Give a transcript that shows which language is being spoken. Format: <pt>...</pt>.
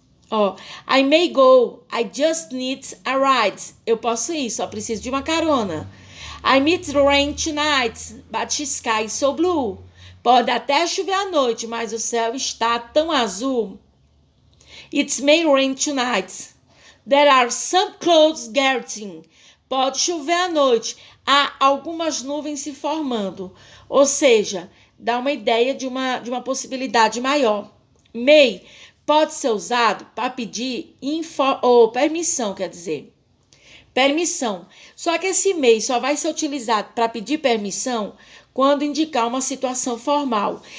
<en>Ó, I may go, I just need a ride.</en> <pt>Eu posso ir, só preciso de uma carona.</pt> <en>I meet rain tonight, but the sky is so blue.</en> <pt>Pode até chover à noite, mas o céu está tão azul.</pt> <en>It may rain tonight. There are some clouds gathering.</en> <pt>Pode chover à noite. Há algumas nuvens se formando. Ou seja, dá uma ideia de uma possibilidade maior. May pode ser usado para pedir permissão, quer dizer. Permissão. Só que esse may só vai ser utilizado para pedir permissão quando indicar uma situação formal.</pt>